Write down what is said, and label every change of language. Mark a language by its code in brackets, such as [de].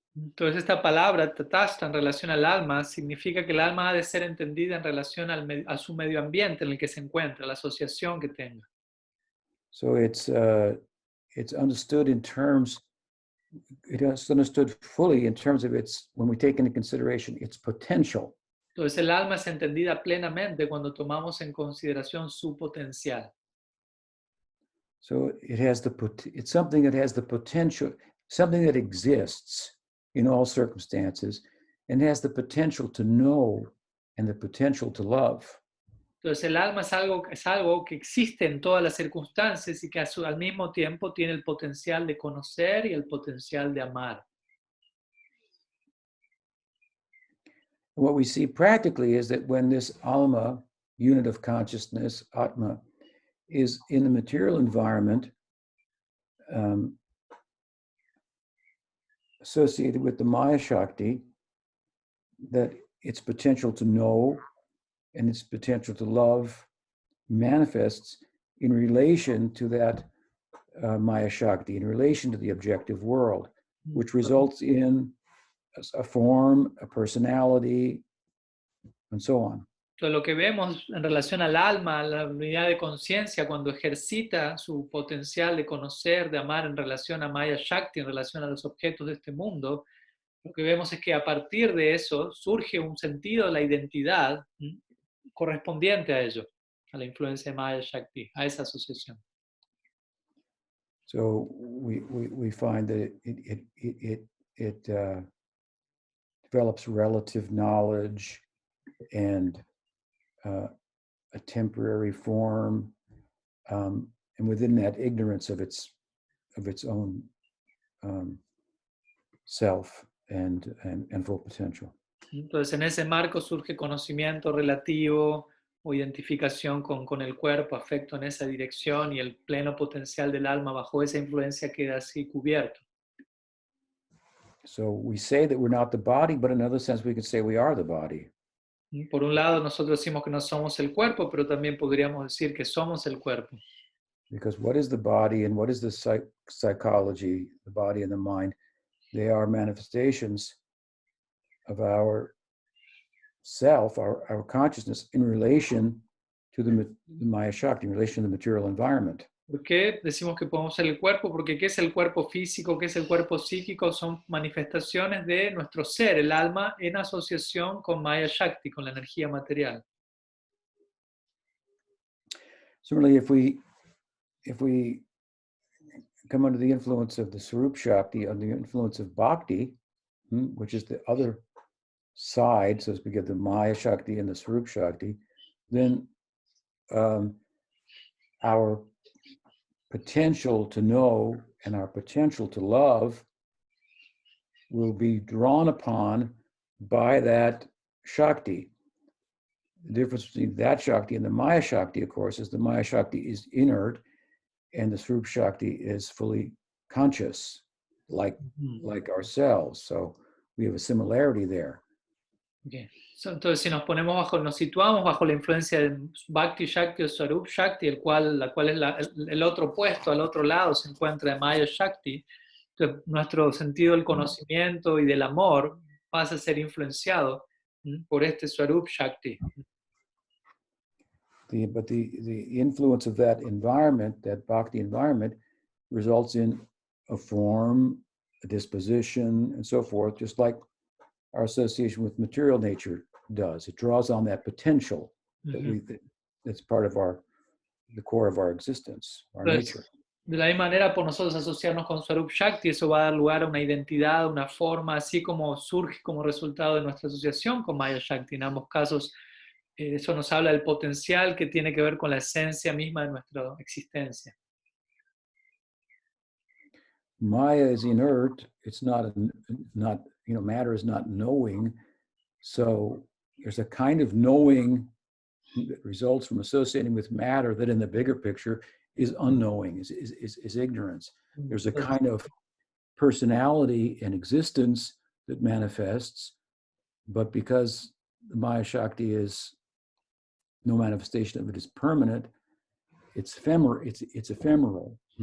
[es] Entonces esta palabra tatashta en relación al alma significa que el alma ha de ser entendida en relación a su medio ambiente en el que se encuentra, la asociación que tenga. [en] So it's understood in terms, it is understood fully in terms of its, when we take into consideration its potential. [es] Entonces el alma es entendida plenamente cuando tomamos en consideración su potencial. [en] So it's something that has the potential, something that exists in all circumstances and has the potential to know and the potential to love. [es] Entonces el alma es algo que existe en todas las circunstancias y que al mismo tiempo tiene el potencial de conocer y el potencial de amar. [en] What we see practically is that when this alma, unit of consciousness, atma, is in the material environment, associated with the Maya Shakti, that its potential to know and its potential to love manifests in relation to that Maya Shakti, in relation to the objective world, which results in a form, a personality, and so on. [es] Entonces lo que vemos en relación al alma, a la unidad de conciencia, cuando ejercita su potencial de conocer, de amar en relación a Maya Shakti, en relación a los objetos de este mundo, lo que vemos es que a partir de eso surge un sentido de la identidad correspondiente a ello, a la influencia de Maya Shakti, a esa asociación. [en] So we find that it develops relative knowledge and a temporary form, and within that, ignorance of its own self and full potential. [es] Entonces, en ese marco surge conocimiento relativo o identificación con el cuerpo, afecto en esa dirección, y el pleno potencial del alma bajo esa influencia queda así cubierto. [en] So we say that we're not the body, but in another sense we could say we are the body. [es] Por un lado, nosotros decimos que no somos el cuerpo, pero también podríamos decir que somos el cuerpo. [en] Because what is the body and what is the psychology, the body and the mind? They are manifestations of our self, our consciousness in relation to the Maya Shakti, in relation to the material environment. [es] ¿Por qué decimos que podemos ser el cuerpo? Porque ¿qué es el cuerpo físico? ¿Qué es el cuerpo psíquico? Son manifestaciones de nuestro ser, el alma, en asociación con Maya Shakti, con la energía material. [en] Similarly, if we come under the influence of the Swarup Shakti, under the influence of Bhakti, which is the other side, so to speak, of the Maya Shakti and the Swarup Shakti, then our potential to know and our potential to love will be drawn upon by that Shakti. The difference between that Shakti and the Maya Shakti, of course, is the Maya Shakti is inert and the Swarup Shakti is fully conscious, like ourselves. So we have a similarity there. Okay. [es] Entonces, si nos situamos bajo la influencia del Bhakti Shakti o Swarup Shakti, la cual es el otro opuesto, al otro lado se encuentra el Maya Shakti, entonces nuestro sentido del conocimiento y del amor pasa a ser influenciado por este Swarup Shakti. [en] But the influence of that environment, that Bhakti environment, results in a form, a disposition, and so forth, just like our association with material nature does. It draws on that potential that's part of the core of our existence, our nature. [es] De la misma manera, por nosotros asociarnos con Swarup Shakti, eso va a dar lugar a una identidad, una forma, así como surge como resultado de nuestra asociación con Maya Shakti. En ambos casos, eso nos habla del potencial que tiene que ver con la esencia misma de nuestra existencia. [en] Maya is inert. It's not matter is not knowing. So there's a kind of knowing that results from associating with matter that in the bigger picture is unknowing, is ignorance. There's a kind of personality and existence that manifests, but because the Maya Shakti is no manifestation of it is permanent, it's ephemeral.